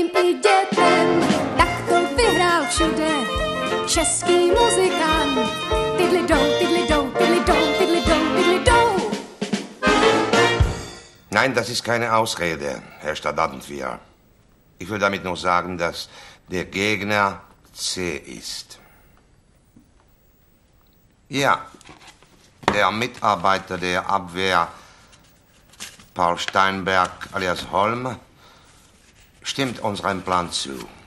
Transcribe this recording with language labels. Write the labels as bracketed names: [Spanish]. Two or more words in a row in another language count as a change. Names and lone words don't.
[Czech] i dětem, tak to vyhrál všude český muzikant. Tidlidou, tidlidou, tidlidou, tidlidou, tidlidou. [German] Nein, das ist keine Ausrede, Herr Stadtadentwehr. Ich will damit nur sagen, dass der Gegner zäh ist. Ja, der Mitarbeiter der Abwehr, Paul Steinberg alias Holm, stimmt unserem Plan zu.